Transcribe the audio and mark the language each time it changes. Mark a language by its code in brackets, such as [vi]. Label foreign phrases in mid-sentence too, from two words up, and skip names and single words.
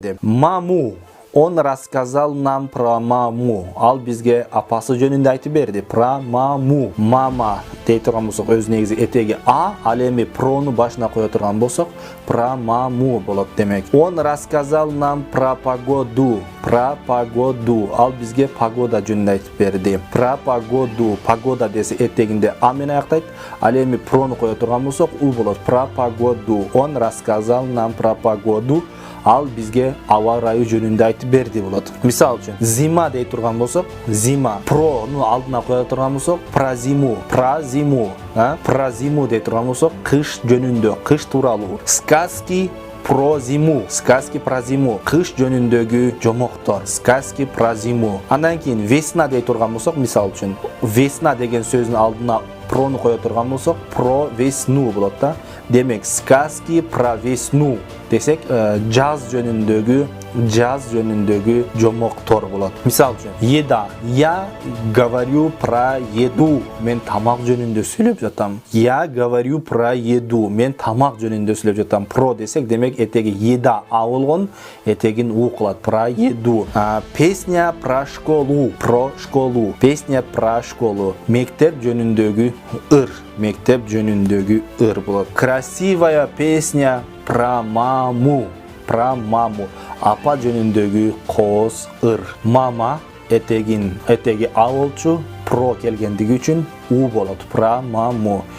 [ky] айтты. [ru] Маму. Он рассказал нам про маму. [ky] Ал бизге апасы жөнүндө айтып берди. [ru] Про маму. [ky] Мама дей турган болсок өз негизи этеги а, ал эми прону башына кое турган болсок [ru] про маму [ky] болот демек. [ru] Он рассказал нам про погоду. Про погоду. [ky] Ал бизге погода жөнүндө айтып берди. [ru] Про погоду. [ky] Погода десе этегинде а менен аяктайт. Ал эми прону кое турган болсок у болот. [ru] Про погоду. Он рассказал нам про погоду. [ky] Ал бизге аба ырайы жөнүндө айтып берди болот. Мисал үчүн, зима дей турган болсок, зима. Прону алдына кое турган болсок, [ru] про зиму. Про зиму. Про зиму [ky] дей турган болсок, кыш жөнүндө, кыш тууралуу. [ru] Сказки про зиму. Сказки про зиму. [ky] Кыш жөнүндөгү жомоктор. [ru] Сказки про зиму. [ky] Андан кийин весна дей турган болсок, мисал үчүн, весна деген сөздүн алдына прону кое турган болсок, [ru] про весну [ky] болот да. Демек, [ru] сказки про весну [ky] десек, жаз жөнүндөгү жомоктор болот. Мисал үчүн, [ru] еда. Я говорю про еду. [ky] Мен тамак жөнүндө сүйлөп жатам. [ru] Я говорю про еду. [ky] Мен тамак жөнүндө сүйлөп жатам. Про десек, демек этеги еда а болгон, этегин у кылат. [ru] Про еду. Песня про школу. Про школу. Песня про школу. [ky] Мектеп жөнүндөгү ыр. Мектеп жөнүндөгү ыр болот. [ru] Красивая песня про маму. Про маму. [ky] Апа жөнүндөгү кооз ыр. Мама этеги а болчу, про келгендиги үчүн у болот. [ru] Про маму.